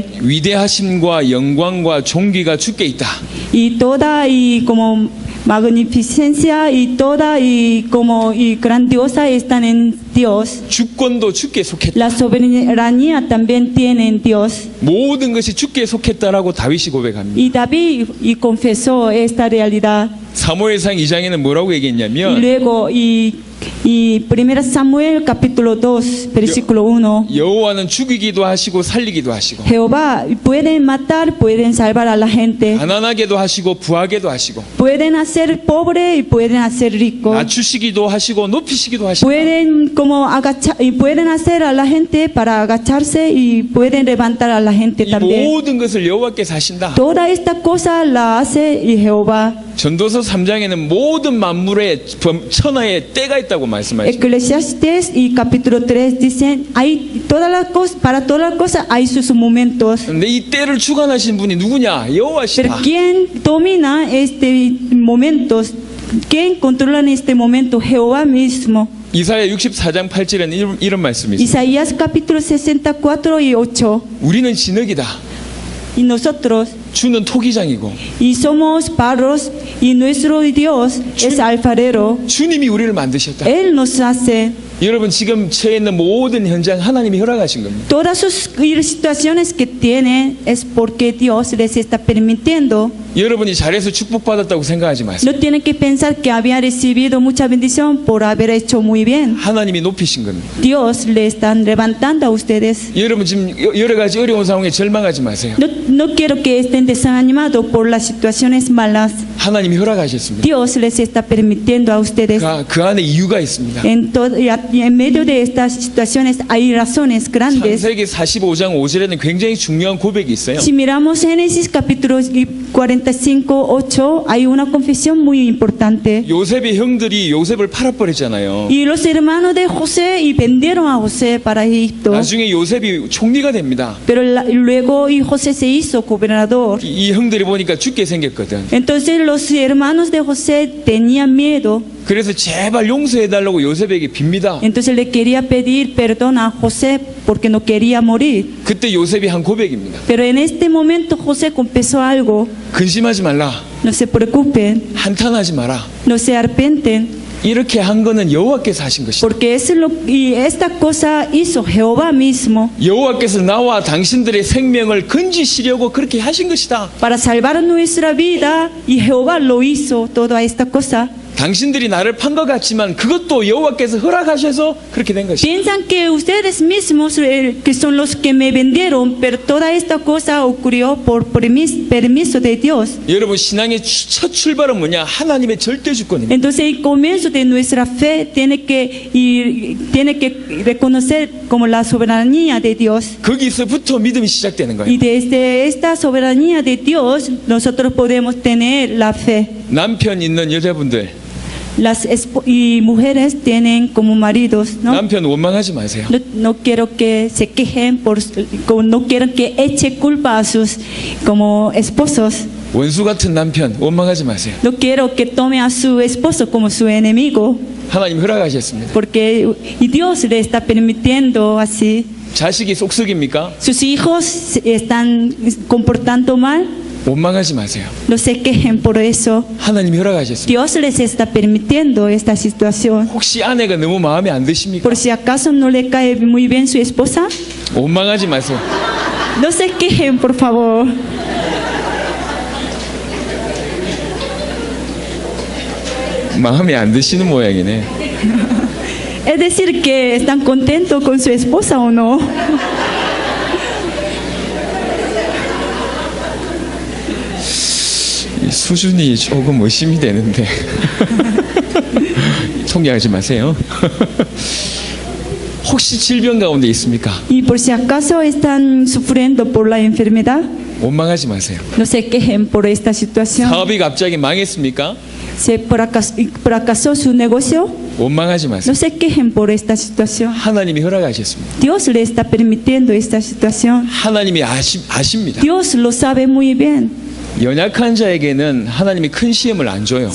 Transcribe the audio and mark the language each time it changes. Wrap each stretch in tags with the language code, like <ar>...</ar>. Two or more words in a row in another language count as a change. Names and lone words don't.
<ko>위대하심과 영광과 존귀가 주께 있다.</ko> <es>Y toda y como magnificencia y toda y como y grandiosa están en Dios.</es> <ko>주권도 주께 속했다.</ko> <es>La soberanía también tiene en Dios.</es> <ko>모든 것이 주께 속했다라고 다윗이 고백합니다.</ko> <es>Y David y confesó esta realidad.</es> <ko>사무엘상 2장에는 뭐라고 Y 얘기했냐면</ko> <es>luego y 1 Samuel capítulo 2 versículo 1.</es> <ko>여호와는 죽이기도 하시고 살리기도 하시고</ko> <es>Jehová pueden matar, pueden salvar a la gente.</es> <ko>가난하게도 하시고 부하게도 하시고</ko> <es>Pueden hacer pobre y pueden hacer rico.</es> <ko>낮추시기도 하시고 높이시기도 하시고</ko> <es>Pueden como agachar y pueden hacer a la gente para agacharse y pueden levantar a la gente 이 también.</es> <ko>모든 것을 여호와께서 하신다.</ko> <es>Toda esta cosa la hace y Jehová.</es> <ko>전도서 3장에는 모든 만물의 천하에 때가 있다고 말씀하십니다.</ko> <es>Eclesiastes y capítulo 3 dicen, hay todas las cosas, para todas las cosas hay sus momentos.</es> <ko>근데 이 때를 주관하신 분이 누구냐? Pero 여호와시다.</ko> <es>¿quién domina este momento? ¿Quién controla en este momento? Jehová mismo.</es> <ko>이사야 64장 8절에는 이런 말씀이 있습니다.</ko> <es>Isaías capítulo 64 y 8.</es> <ko>우리는 진흙이다.</ko> <es>Y nosotros,</es> <ko>주는 토기장이고</ko> <es>y somos barros, y nuestro Dios es alfarero.</es> <ko>주님이 우리를 만드셨다.</ko> <es>Él nos hace.</es> <ko>여러분 지금 처해 있는 모든 현장 하나님이 허락하신 겁니다.</ko> <es>Todas sus situaciones que tienen es porque Dios les está permitiendo.</es> <ko>여러분이 잘해서 축복받았다고 생각하지 마세요.</ko> <es>No tienen que pensar que habían recibido mucha bendición por haber hecho muy bien.</es> <ko>하나님이 높이신 겁니다.</ko> <es>Dios le están levantando a ustedes.</es> <ko>여러분 지금 여러 가지 어려운 상황에 절망하지 마세요.</ko> <es>No quiero que estén desanimados por las situaciones malas.</es> <ko>하나님이 허락하셨습니다.</ko> <es>Dios les está permitiendo a ustedes.</es> <ko>그 안에 이유가 있습니다.</ko> <es>Y en medio de estas situaciones hay razones grandes.</es> <ko>창세기 45장 5절에는 굉장히 중요한 고백이 있어요.</ko> <es>Si miramos Génesis capítulo 45:8, hay una confesión muy importante.</es> <ko>요셉의 형들이 요셉을 팔아버렸잖아요.</ko> <es>Y los hermanos de José y vendieron a José para Egipto.</es> <ko>나중에 요셉이 총리가 됩니다.</ko> <es>Pero luego y José se hizo gobernador.</es> <ko>이 형들이 보니까 죽게 생겼거든.</ko> <es>Entonces los hermanos de José tenían miedo.</es> <ko>그래서 제발 용서해달라고 요셉에게 빕니다.</ko> <es>Entonces le quería pedir perdón a José porque no quería morir.</es> <ko>그때 요셉이 한 고백입니다.</ko> <es>Pero en este momento José confesó algo.</es> <ko>근심하지 말라.</ko> <es>No se preocupen,</es> <ko>한탄하지 마라.</ko> <es>no se arrepienten,</es> <ko>이렇게 한 거는 여호와께서 하신 것이다.</ko> <es>porque y esta cosa hizo Jehová mismo</es> <ko>여호와께서 나와 당신들의 생명을 건지시려고 그렇게 하신 것이다.</ko> <es>para salvar nuestra vida, y Jehová lo hizo toda esta cosa.</es> <ko>당신들이 나를 판 것 같지만 그것도 여호와께서 허락하셔서 그렇게 된 것입니다.</ko> <es>Piensan que ustedes mismos que son los que me vendieron, pero toda esta cosa ocurrió por permiso de Dios.</es> <ko>여러분 신앙의 첫 출발은 뭐냐? 하나님의 절대 주권입니다.</ko> <es>Entonces el comienzo de nuestra fe tiene que reconocer como la soberanía de Dios.</es> <ko>거기서부터 믿음이 시작되는 거예요.</ko> <es>Y desde esta soberanía de Dios nosotros podemos tener la fe.</es> <ko>남편 있는 여자분들</ko> <es>Y mujeres tienen como maridos, ¿no?</es> <ko>남편 원망하지 마세요.</ko> <es>No quiero que se quejen no quiero que eche culpa a sus como esposos.</es> <ko>원수 같은 남편 원망하지 마세요.</ko> <es>No quiero que tome a su esposo como su enemigo,</es> <ko>하나님 허락하셨습니다.</ko> <es>porque y Dios le está permitiendo así.</es> <ko>자식이 속썩입니까?</ko> <es>Sus hijos se están comportando mal.</es> <ko>원망하지 마세요.</ko> <es>No se quejen por eso.</es> <ko>하나님이 허락하셨습니다.</ko> <es>Dios les está permitiendo esta situación.</es> <ko>혹시 아내가 너무 마음에 안 드십니까?</ko> <es>Por si acaso no le cae muy bien su esposa,</es> <ko>원망하지 마세요.</ko> <es>no se quejen, por favor.</es> <ko>마음에 안 드시는 모양이네.</ko> <es>Es decir, que están contentos con su esposa o no.</es> <ko>이 수준이 조금 의심이 되는데 통계하지 마세요. 혹시 질병 가운데 있습니까?</ko> <es>Y por si acaso están sufriendo por la enfermedad,</es> <ko>원망하지 마세요.</ko> <es>no se quejen por esta situación.</es> <ko>사업이 갑자기 망했습니까?</ko> <es>Se fracasó su negocio,</es> <ko>원망하지 no 마세요.</ko> <es>se quejen por esta situación.</es> <ko>하나님이 허락하셨습니다.</ko> <es>Dios le está permitiendo esta situación.</es> <ko>하나님이 아십니다.</ko> <es>Dios lo sabe muy bien.</es> <ko>연약한 자에게는 하나님이 큰 시험을 안 줘요.</ko>